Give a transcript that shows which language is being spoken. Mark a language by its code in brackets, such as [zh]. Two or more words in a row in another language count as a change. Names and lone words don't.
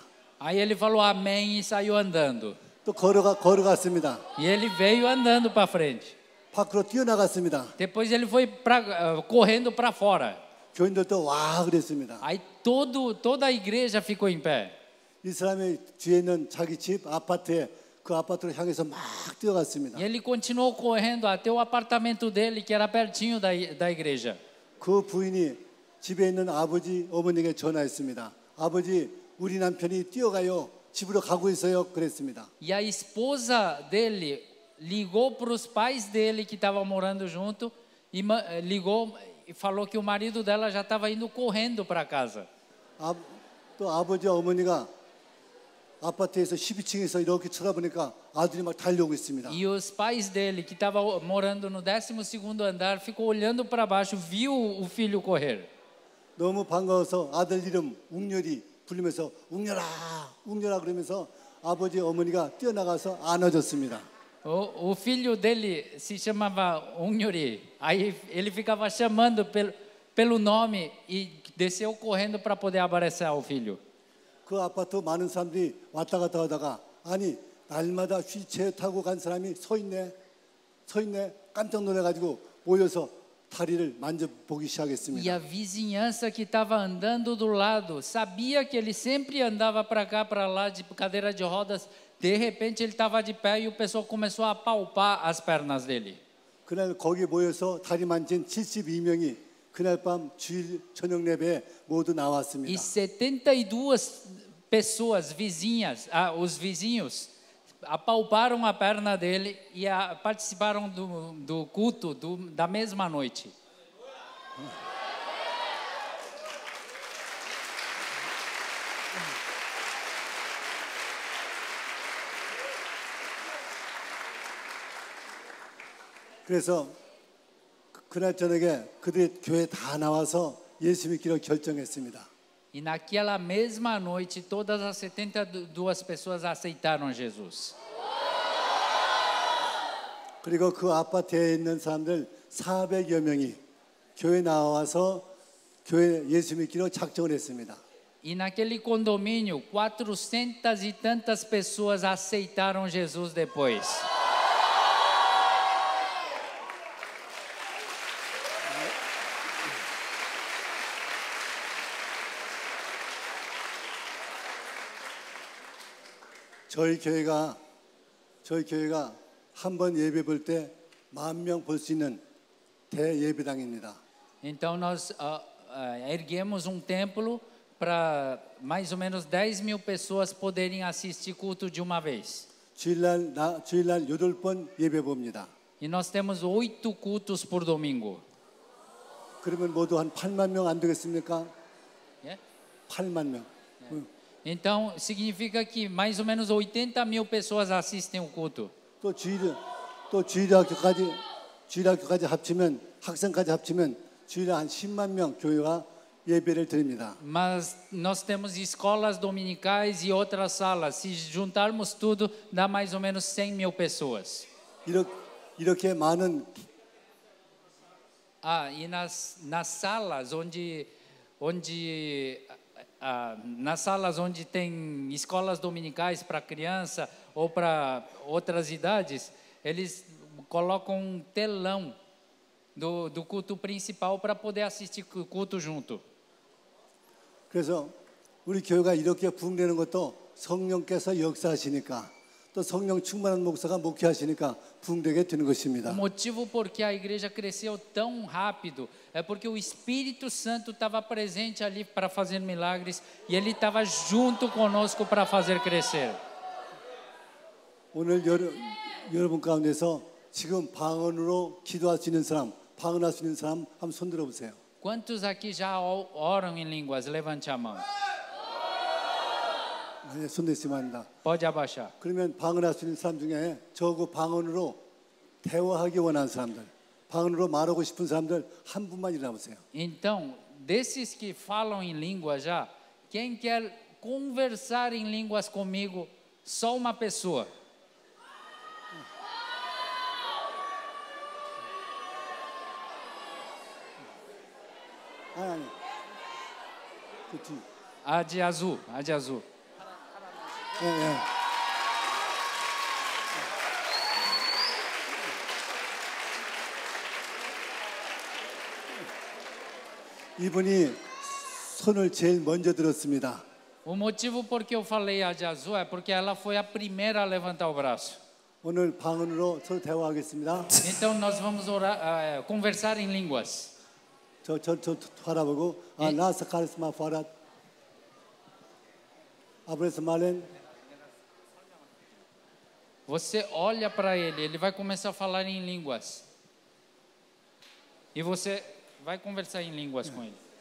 [pt] Aí ele falou amém e saiu andando. [ko] 또 걸어갔습니다. [pt] E ele veio andando para frente. [ko] 밖으로 뛰어나갔습니다. [pt] Depois ele foi correndo para fora. [ko] 교인들도 와 그랬습니다. [pt] Aí toda a igreja ficou em pé. [ko] 이 사람이 뒤에 있는 자기 집 아파트에 그 아파트로 향해서 막 뛰어갔습니다. [pt] E ele continuou correndo até o apartamento dele, que era pertinho da igreja. [ko] 그 부인이 집에 있는 아버지 어머니에게 전화했습니다. 아버지 우리 남편이 뛰어가요. 집으로 가고 있어요. 그랬습니다. [pt] E a esposa dele ligou para os pais dele que estavam morando junto e ligou e falou que o marido dela já estava indo correndo para casa. [ko] 또 아버지 어머니가 아파트에서 12층에서 이렇게 쳐다보니까 아들이 막 달려오고 있습니다. [pt] E os pais dele que estavam morando no 12º andar ficou olhando para baixo, viu o filho correr. [ko] 너무 반가워서 아들 이름 웅렬이 부르면서 웅렬아 그러면서 아버지 어머니가 뛰어나가서 안아줬습니다. [pt] O filho dele se chamava Unhuri. Aí ele ficava chamando pelo nome e desceu correndo para poder abraçar o filho. [ko] 그 아파트 많은 사람들이 왔다 갔다 하다가 아니 날마다 휠체어 타고 간 사람이 서 있네 깜짝 놀라가지고 모여서 다리를 만져보기 시작했습니다. [pt] E a vizinhança que estava andando do lado sabia que ele sempre andava para cá, para lá de cadeira de rodas. De repente ele estava de pé e o pessoal começou a palpar as pernas dele. [ko] 그날 거기 모여서 다리 만진 72명이 그날 밤 주일 저녁 예배에 모두 나왔습니다. [pt] E 72 pessoas vizinhas, os vizinhos, apalparam a perna dele e participaram do culto da mesma noite. [ko] 그래서 그날 저녁에 그들이 교회 다 나와서 예수 믿기로 결정했습니다. [pt] E naquela mesma noite, todas as 72 pessoas aceitaram Jesus. [ko] 그리고 그 아파트에 있는 사람들 400여 명이 교회 나와서 교회 예수 믿기로 작정을 했습니다. [pt] E naquele condomínio, 400 e tantas pessoas aceitaram Jesus depois. [ko] 저희 교회가 한 번 예배 볼 때 10,000명 볼 수 있는 대예배당입니다. [pt] Então nós erguemos um templo para mais ou menos 10.000 pessoas poderem assistir culto de uma vez. [ko] 주일날 8번 예배 봅니다. [pt] E nós temos 8 cultos por domingo. [ko] 그러면 모두 한 8만 명 안 되겠습니까? [pt] É? [ko] 8만 명. [pt] Então significa que mais ou menos 80.000 pessoas assistem o culto. [ko] 또 주일학교까지 합치면 학생까지 합치면 주일에 한 10만 명 교회가 예배를 드립니다. [pt] Mas nós temos escolas dominicais e outras salas. Se juntarmos tudo, dá mais ou menos 100.000 pessoas. [ko] 이렇게 많은 [pt] E nas salas nas salas onde tem escolas dominicais para criança ou para outras idades, eles colocam um telão do culto principal para poder assistir o culto junto. [ko] 그래서 우리 교회가 이렇게 부흥되는 것도 성령께서 역사하시니까 또 성령 충만한 목사가 목회하시니까 부흥되게 되는 것입니다. [pt] O motivo por que a igreja cresceu tão rápido é porque o Espírito Santo estava presente ali para fazer milagres e ele estava junto conosco para fazer crescer. [ko] 오늘 여러분 가운데서 지금 방언으로 기도할 수 있는 사람, 방언할 수 있는 사람 한번 손 들어 보세요. [pt] Quantos aqui já oram em línguas? Levante a mão. [ko] 네, 손 드시면 합니다. [pt] Pode abaixar. [ko] 그러면 방언할 수 있는 사람 중에 저거 방언으로 대화하기 원하는 사람들, 방언으로 말하고 싶은 사람들 한 분만 일어나 보세요. [pt] Então, desses que falam em língua já, quem quer conversar em línguas comigo? Só uma pessoa. [ko] 아니. 그 뒤. [pt] A de azul, a de azul. [ko] 예. 이분이 손을 제일 먼저 들었습니다. [pt] O motivo por que eu falei a de azul é porque ela foi a primeira a levantar o braço. [ko] 오늘 방언으로 서로 대화하겠습니다. [pt] Então nós vamos orar, conversar em línguas. [ko] 저 바라보고 나스 카리스마 파랏 아브레스 말렌. [pt] Você olha para ele, ele vai começar a falar em línguas. E você vai conversar em línguas com ele.